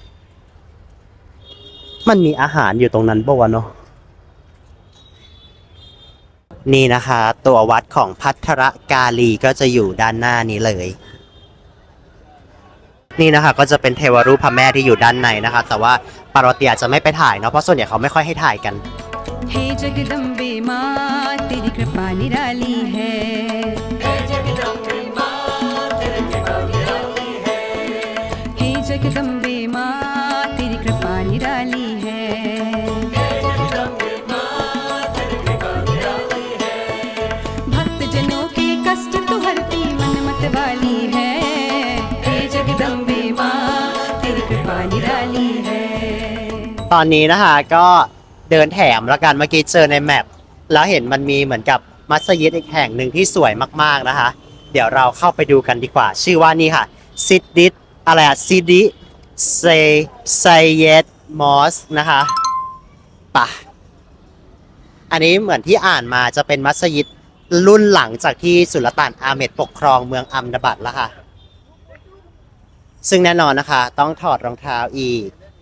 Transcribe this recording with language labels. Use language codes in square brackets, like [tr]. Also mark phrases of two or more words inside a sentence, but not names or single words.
[th] มันมีอาหารอยู่ตรงนั้นป่าวะเนาะนี่นะคะตัววัดของพัทรกาลีก็จะอยู่ด้านหน้านี้เลยนี่นะคะก็จะเป็นเทวรูปพระแม่ที่อยู่ด้านในนะคะแต่ว่าปารตีอาจจะไม่ไปถ่ายเนาะเพราะส่วนใหญ่เขาไม่ค่อยให้ ถ่ายกัน [hi] हे जगदम्बे माँ तेरी कृपा निराली है हे जगदम्बे माँ तेरी कृपा निराली है हे जगदम्बे माँ तेरी कृपा निराली है हे जगदम्बे माँ तेरी कृपा निराली है भक्त जनों के कष्ट तो हरती मन मत वाली है हे जगदम्बे माँ तेरी कृपा निराली है [th] ตอนนี้นะคะก็เดินแถมแล้วกันเมื่อกี้เจ อในแมปแล้วเห็นมันมีเหมือนกับมัสยิดอีกแห่งหนึ่งที่สวยมากๆนะคะเดี๋ยวเราเข้าไปดูกันดีกว่าชื่อว่านี่ค่ะซิดดิเซเยดมอสนะคะป่ะอันนี้เหมือนที่อ่านมาจะเป็นมัสยิดรุ่นหลังจากที่สุลต่านอาเมดปกครองเมืองอัมดาบัดแล้วค่ะซึ่งแน่นอนนะคะต้องถอดรองเท้าอีก